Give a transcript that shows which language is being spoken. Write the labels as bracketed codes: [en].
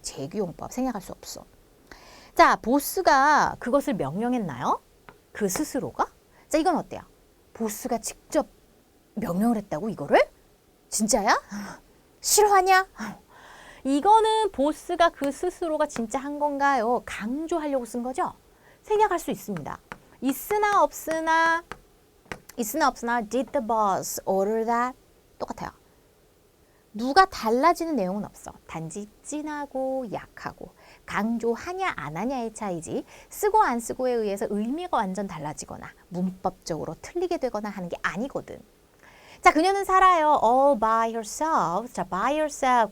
[ko] 재규용법 생략할 수 없어. 자, 보스가 그것을 명령했나요? 그 스스로가? 자, 이건 어때요? 보스가 직접 명령을 했다고 이거를? 진짜야? 싫어하냐? 이거는 보스가 그 스스로가 진짜 한 건가요? 강조하려고 쓴 거죠? 생략할 수 있습니다. 있으나 없으나 [en] did the boss order that? [ko] 똑같아요. 누가 달라지는 내용은 없어. 단지 진하고 약하고 강조하냐 안 하냐의 차이지 쓰고 안 쓰고에 의해서 의미가 완전 달라지거나 문법적으로 틀리게 되거나 하는 게 아니거든. 자, 그녀는 살아요. [en] all by herself. [ko] 자, by herself.